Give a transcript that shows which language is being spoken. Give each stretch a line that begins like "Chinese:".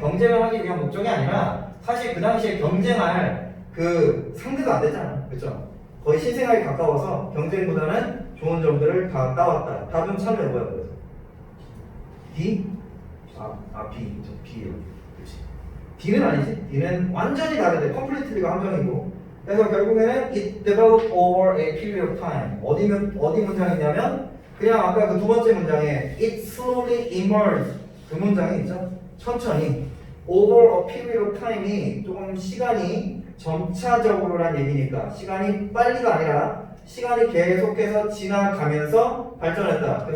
Korean: 경쟁을 하기 위한 목적이 아니라 사실 그 당시에 경쟁할 그 상대가 안 됐잖아. 그쵸? 거의 신생아에 가까워서 경쟁보다는 좋은 점들을 다 따왔다. 답은 참여 뭐야 그래서? D? B. 저 B요. 그렇지. D는 아니지. D는 완전히 다르대. completely가 함정이고. 그래서 결국에는
English: it developed over a period of time.
Korean: 어디 문장이냐면 그냥 아까 그 두 번째 문장에
English: it slowly emerged
Korean: 그 문장이 있죠. 천천히
English: over a period of time
Korean: 이 조금 시간이 점차적으로란 얘기니까 시간이 빨리가 아니라 시간이 계속해서 지나가면서 발전했다.